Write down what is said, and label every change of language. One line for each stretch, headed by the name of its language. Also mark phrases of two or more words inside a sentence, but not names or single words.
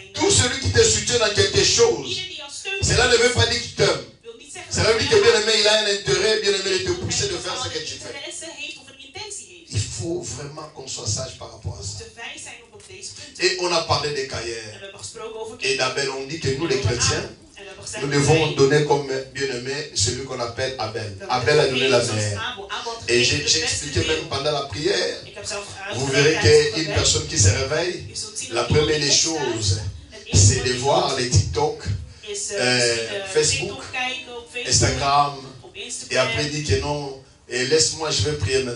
French: tout celui qui te soutient dans quelque chose,
Dutch: ieder die jou steunt,
French: cela ne veut pas dire qu'il t'aime.
Dutch: wil niet zeggen
French: Cela veut dire que bien aimé, il a un intérêt, bien aimé, de te pousser de faire ce que tu fais.
Dutch: interesse heeft of een intentie heeft.
French: Il faut vraiment qu'on soit sage par rapport à ça.
Dutch: Te wijs zijn op deze punten.
French: Et on a parlé de
Dutch: En
French: Caïn
Dutch: we hebben gesproken over
French: et d'Abel. On dit que nous les chrétiens, nous devons donner comme bien-aimé celui qu'on appelle Abel. Abel a donné la mère. Et j'ai expliqué même pendant la prière, vous verrez qu'une personne qui se réveille, la première des choses, c'est de voir les TikTok, Facebook, Instagram, et après il dit que non, et laisse-moi, je vais prier maintenant.